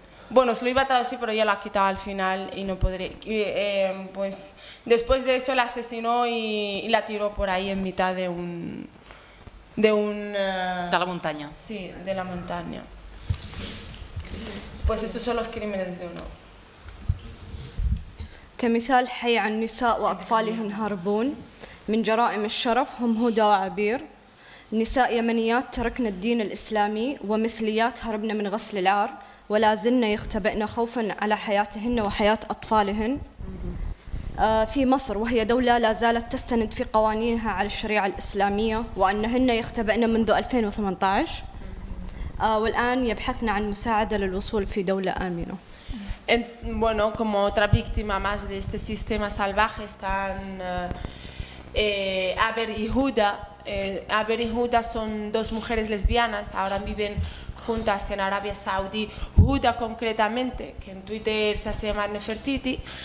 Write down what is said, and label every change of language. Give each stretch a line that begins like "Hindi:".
Spanish: Bueno, os lo iba a traducir, pero ya lo ha quitado al final y no podré. Pues después de eso la asesinó y la tiró por ahí en mitad de un... De la montaña. Sí, de la montaña. Pues estos son los crímenes de honor.
Arabic: كمثال حي عن نساء وأطفالهن هاربون من جرائم الشرف هم هدى وعبير، نساء يمنيات تركن الدين الإسلامي ومثليات هربن من غسل العار ولا زلن يختبئن خوفا على حياتهن وحياة أطفالهن في مصر، وهي دولة لا زالت تستند في قوانينها على الشريعة الإسلامية، وأنهن يختبئن منذ 2018 والآن يبحثن عن مساعدة للوصول في دولة آمنة.
Spanish: Bueno, como otra víctima más de este sistema salvaje están Aber y Huda. Aber y Huda son dos mujeres lesbianas, ahora viven juntas en Arabia Saudí. Huda concretamente, que en Twitter se hace llamar Nefertiti.